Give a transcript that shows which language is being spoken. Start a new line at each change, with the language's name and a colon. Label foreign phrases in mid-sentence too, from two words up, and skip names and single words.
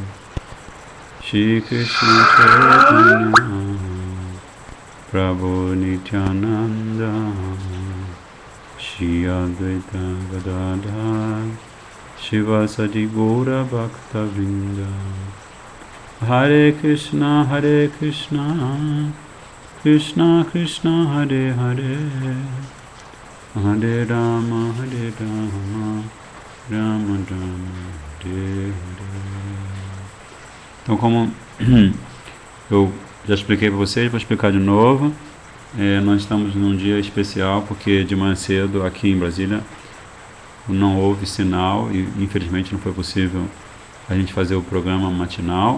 Sanskrit: Shri Krishna Chaitanya Prabhu Nityananda Shri Advaita Gadadhar Shivasati Gaura Bhakta Vrinda. Hare Krishna Krishna Krishna Hare Hare Hare Rama Rama Rama Hare Hare.
Portuguese: Então, como eu já expliquei para vocês, vou explicar de novo. Nós estamos num dia especial porque de manhã cedo aqui em Brasília não houve sinal e infelizmente não foi possível a gente fazer o programa matinal.